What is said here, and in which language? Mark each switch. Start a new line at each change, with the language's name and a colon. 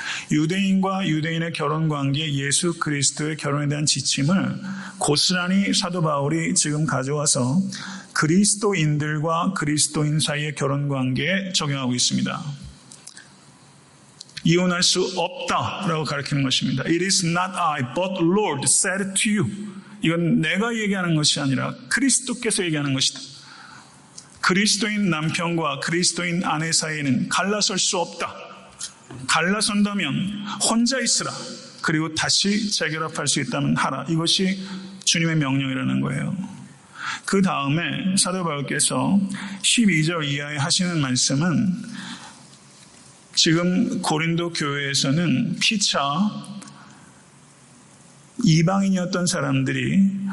Korean: 유대인과 유대인의 결혼관계, 예수 그리스도의 결혼에 대한 지침을 고스란히 사도 바울이 지금 가져와서 그리스도인들과 그리스도인 사이의 결혼관계에 적용하고 있습니다. 이혼할 수 없다라고 가르치는 것입니다.
English: It is not I, but Lord said to you.
Korean: 이건 내가 얘기하는 것이 아니라 그리스도께서 얘기하는 것이다. 그리스도인 남편과 그리스도인 아내 사이에는 갈라설 수 없다. 갈라선다면 혼자 있으라. 그리고 다시 재결합할 수 있다면 하라. 이것이 주님의 명령이라는 거예요. 그 다음에 사도 바울께서 12절 이하에 하시는 말씀은 지금 고린도 교회에서는 피차 이방인이었던 사람들이